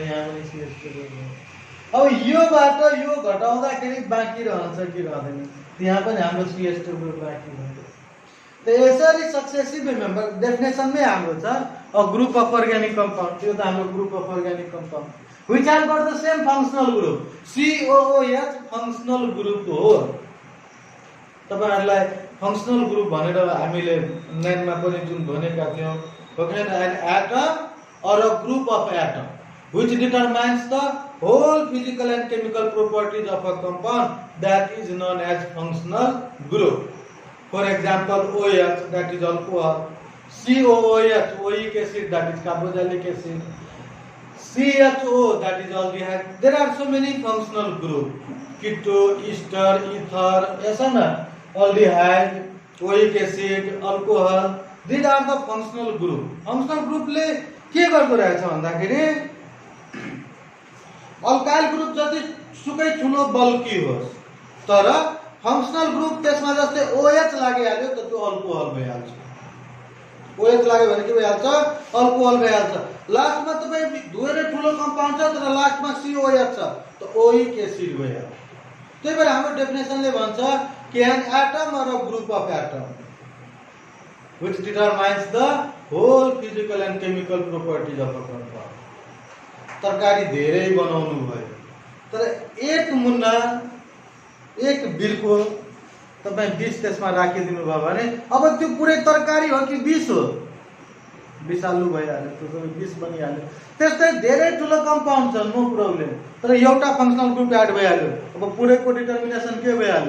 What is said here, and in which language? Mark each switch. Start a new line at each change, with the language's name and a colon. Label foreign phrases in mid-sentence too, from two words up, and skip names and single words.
Nepali: यहाँ पनि CH2 ग्रुप। अब योबाट यो घटाउँदाखेरि बाँकी रहन्छ कि रहँदैन? त्यहाँ पनि हाम्रो CH2 ग्रुप बाँकी हुन्छ। त यसरी
English: successive member
Nepali: डेफिनेसनमै हाम्रो छ
English: a group of organic compound,
Nepali: त्यो त हाम्रो
English: group of organic compound which are for the same functional group.
Nepali: COOH
English: functional group
Nepali: हो। तपाईहरुलाई
English: functional group
Nepali: भनेर हामीले 9 मा पनि जुन भनेका थियौं,
English: an atom or a group of atoms which determines the whole physical and chemical properties of a compound, that is known as functional group. For example, OH, that is alcohol, COOH, oic acid, that is carboxylic acid, CHO, that is aldehyde. There are so many functional groups: keto, ester, ether, yes or no? Aldehyde, oic acid, alcohol. These are the functional group. Functional group
Nepali: ले के गर्दो रहेछ भन्दाखेरि
English: alkyl group
Nepali: जति सुकै ठुलो बल्की होस्, तर
English: functional group
Nepali: त्यसमा जस्तै OH लागिहाल्यो त त्यो अल्कोहल भइहाल्छ। OH लाग्यो भने के भइहाल्छ? अल्कोहल भइहाल्छ। लास्टमा तपाई धेरै ठुलो कम्पाउन्ड छ तर लास्टमा COH छ त
English: oic acid
Nepali: भइहाल्छ। त्यही भएर हाम्रो डेफिनेसनले भन्छ कि
English: an atom or a group of atoms which determines the whole physical and chemical properties of a compound.
Nepali: तरकारी धेरै बनाउनु भयो तर एक मुन्ना एक बिर्को तपाई बिस त्यसमा राखिदिनु भयो भने अब त्यो पुरै तरकारी हो कि बिस हो? विषालु भइहाल्यो, त्यो सबै बिस बनिहाल्यो। त्यस्तै धेरै ठुलो कम्पाउन्ड छ,
English: no problem,
Nepali: तर एउटा
English: functional group
Nepali: एड भइहाल्यो, अब पुरैको डिटर्मिनेसन के भइहाल्यो?